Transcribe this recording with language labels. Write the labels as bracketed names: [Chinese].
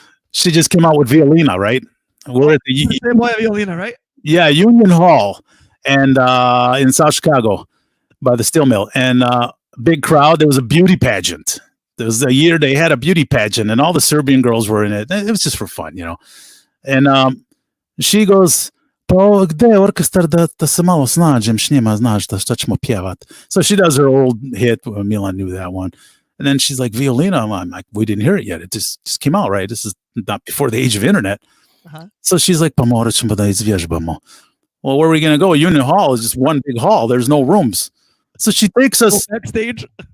[English] She just came out with Violina, right? We're at the Violina, right? Yeah, Union Hall. and in South Chicago by the steel mill, and big crowd. There was a beauty pageant. There was a year they had a beauty pageant, and all the Serbian girls were in it. It was just for fun, you know. [Serbian] And she goes, "Pa gde je orkestar da se malo snađem s njima, znaš šta ćemo pjevat." [English] So she does her old hit. Milan knew that one. And then she's like, "Violina." I'm like, "We didn't hear it yet. It just came out, right? This is not before the age of internet." So she's like, "Pa morat ćemo da izvježbamo." Well, where are we going to go? Union Hall is just one big hall. There's no rooms. So she takes us backstage